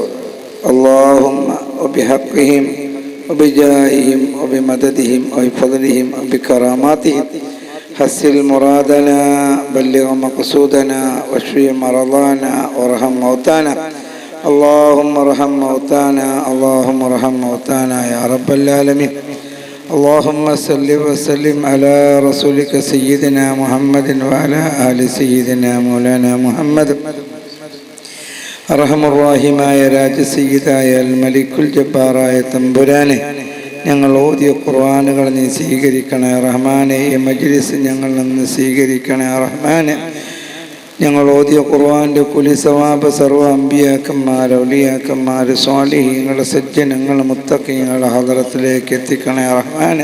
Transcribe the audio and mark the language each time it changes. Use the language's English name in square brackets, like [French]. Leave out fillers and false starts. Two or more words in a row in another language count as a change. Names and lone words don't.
[Arabic] اللهم وبحقهم وبجاههم وبمددهم وبفضلهم وبكراماتهم حسن مرادنا بلغ مقصودنا واشفي مرضانا وارحم موتانا. اللهم ارحم موتانا اللهم ارحم موتانا يا رب العالمين. اللهم صل وسلم على رسولك سيدنا محمد وعلى آل سيدنا مولانا محمد. [Malayalam] അർഹമർ റഹീമായ രാജസയ്യിദായ അൽ മലിക്കുൽ ജബ്ബാറായ തമ്പുരാനെ, ഞങ്ങൾ ഓതിയ ഖുർആനുകൾ നീ സ്വീകരിക്കണേ റഹ്മാനെ. ഈ മജ്ലിസ് ഞങ്ങൾ നിന്ന് സ്വീകരിക്കണേ റഹ്മാനെ. ഞങ്ങൾ ഓതിയ ഖുർആൻ്റെ കുലി സവാബ് സർവ്വ അമ്പിയാക്കന്മാർ ഔലിയാക്കന്മാർ സ്വാലിഹീങ്ങൾ സജ്ജനങ്ങൾ മുത്തഖീങ്ങളുടെ ഹദറത്തിലേക്ക് എത്തിക്കണേ റഹ്മാനെ.